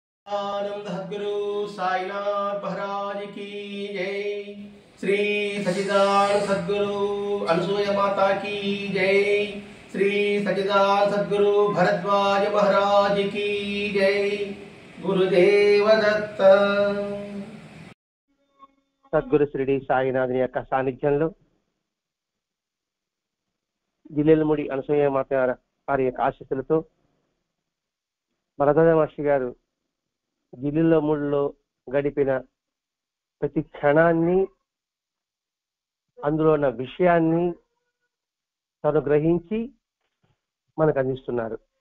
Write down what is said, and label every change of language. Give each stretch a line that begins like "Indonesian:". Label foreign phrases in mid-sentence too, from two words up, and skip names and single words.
Hindi: आनंद सद्गुरु साईनाथ महाराज की जय। श्री सच्चिदानंद सद्गुरु अनसूया माता की जय। श्री सच्चिदानंद सद्गुरु भरद्वाज महाराज की जय। गुरुदेव दत्त।
Telugu: సద్గురు శ్రీడి సాయినాథుని యొక్క సాన్నిధ్యంలో జిల్లెలముడి అనసూయ మాత వారి యొక్క ఆశీస్సులతో భరద్వాజ మహర్షి గారు జిల్లెలముడిలో గడిపిన ప్రతి క్షణాన్ని, అందులో ఉన్న విషయాన్ని తను గ్రహించి మనకు అందిస్తున్నారు.